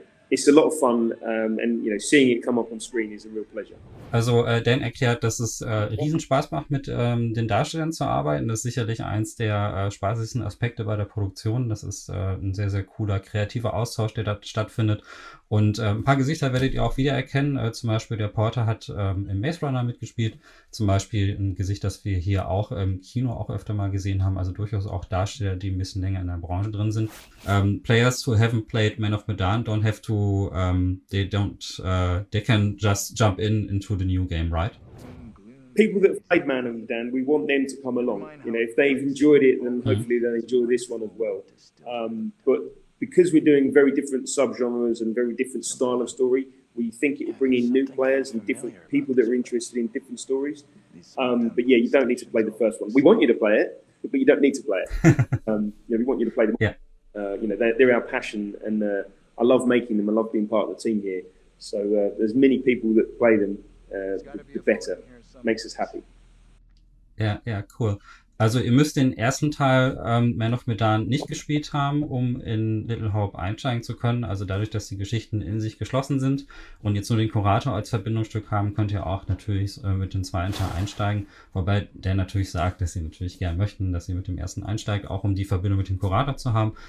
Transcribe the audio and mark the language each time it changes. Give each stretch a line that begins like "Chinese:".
English: It's a lot of fun, and seeing it come up on screen is a real pleasure.
German: Also Dan erklärt, dass es riesen Spaß macht, mit den Darstellern zu arbeiten. Das ist sicherlich eins der spaßigsten Aspekte bei der Produktion. Das ist ein sehr, sehr cooler, kreativer Austausch, der da stattfindet. Und ein paar Gesichter werdet ihr auch wiedererkennen. Zum Beispiel der Porter hat im Maze Runner mitgespielt. Zum Beispiel ein Gesicht, das wir hier auch im Kino auch öfter mal gesehen haben. Also durchaus auch Darsteller, die ein bisschen länger in der Branche drin sind.
English: Players who haven't played Man of Medan don't have to, they can just jump into the new game, right? People that have played Man of Medan, we want them to come along. If they've enjoyed it, then hopefully they'll enjoy this one as well. But because we're doing very different subgenres and very different style of story, we think it will bring in new players and different people that are interested in different stories. You don't need to play the first one. We want you to play it, but you don't need to play it. We want you to play them. Yeah. They're our passion, and I love making them. I love being part of the team here. So there's many people that play them, the better. Makes us happy.
German: Ja, cool. Also ihr müsst den ersten Teil Man of Medan nicht gespielt haben, um in Little Hope einsteigen zu können. Also dadurch, dass die Geschichten in sich geschlossen sind und jetzt nur den Kurator als Verbindungsstück haben, könnt ihr auch natürlich mit dem zweiten Teil einsteigen. Wobei der natürlich sagt, dass sie natürlich gern möchten, dass ihr mit dem ersten einsteigt, auch um die Verbindung mit dem Kurator zu haben.